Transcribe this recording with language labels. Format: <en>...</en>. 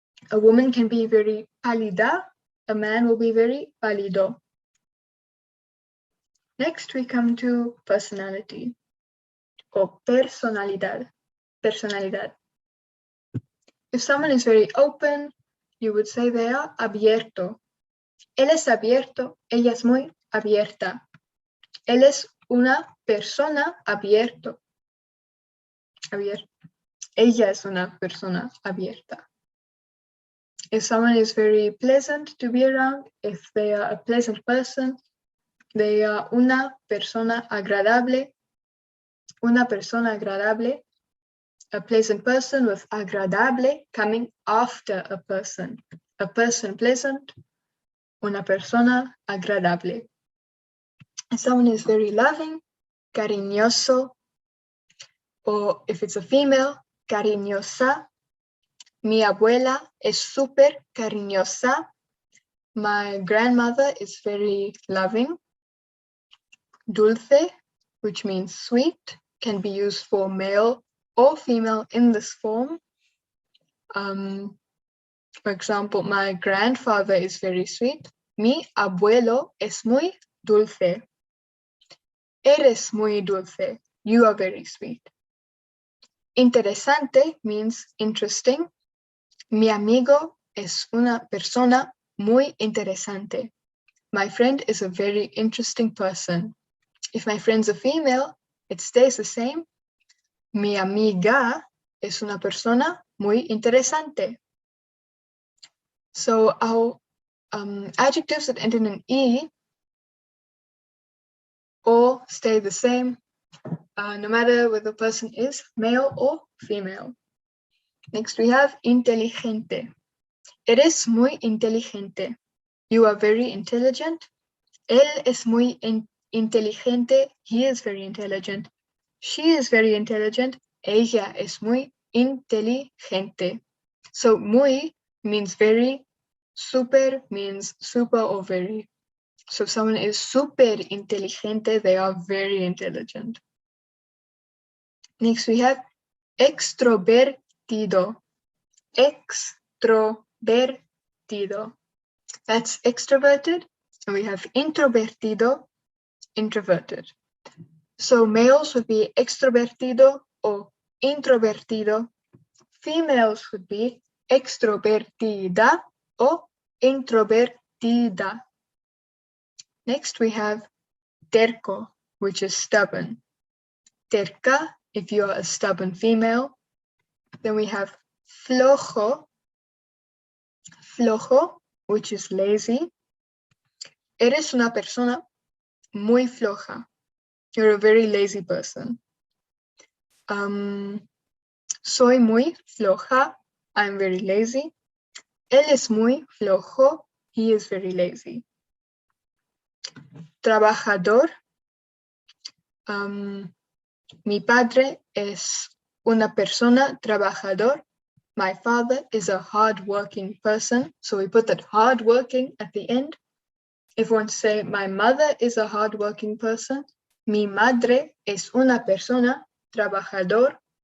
<en>A woman can be very pálida, a man will be very pálido. Next, we come to personality, or personalidad. Personalidad. If someone is very open, you would say they are abierto.</en> <es>Él es abierto, ella es muy abierta. Él es una persona abierto. Abierto. Ella es una persona abierta.</es> <en>If someone is very pleasant to be around, if they are a pleasant person, they are</en> <es>una persona agradable. Una persona agradable.</es> <en>A pleasant person with agradable coming after a person. A person pleasant,</en> <es>una persona agradable.</es> <en>And someone is very loving, cariñoso, or if it's a female, cariñosa.</en> <es>Mi abuela es súper cariñosa.</es> <en>My grandmother is very loving. Dulce, which means sweet, can be used for male or female in this form. For example, my grandfather is very sweet.</en> <es>Mi abuelo es muy dulce. Eres muy dulce.</es> <en>you are very sweet. Interesante means interesting.</en> <es>Mi amigo es una persona muy interesante.</es> <en>My friend is a very interesting person. If my friend's a female, it stays the same.</en> <es>Mi amiga es una persona muy interesante.</es> <en>So our adjectives that end in an E all stay the same, no matter whether the person is male or female. Next we have inteligente.</en> <es>Eres muy inteligente.</es> <en>You are very intelligent.</en> <es>Él es muy inteligente.</es> <en>He is very intelligent. She is very intelligent.</en> <es>Ella es muy inteligente.</es> <en>So muy means very, super means super or very. So if someone is super inteligente, they are very intelligent. Next we have extrovertido. Extrovertido. That's extroverted. And we have introvertido, introverted. So males would be extrovertido or introvertido. Females would be extrovertida or introvertida. Next we have terco, which is stubborn. Terca, if you are a stubborn female. Then we have flojo, flojo, which is lazy.</en> <es>Eres una persona muy floja.</es> <en>You're a very lazy person.</en> <es>Soy muy floja.</es> <en>I'm very lazy.</en> <es>Él es muy flojo.</es> <en>He is very lazy. Trabajador.</en> <es>Mi padre es una persona trabajador.</es> <en>My father is a hard-working person. So we put that hard-working at the end. If we want to say, my mother is a hard-working person.</en> <es>Mi madre es una persona trabajadora.</es>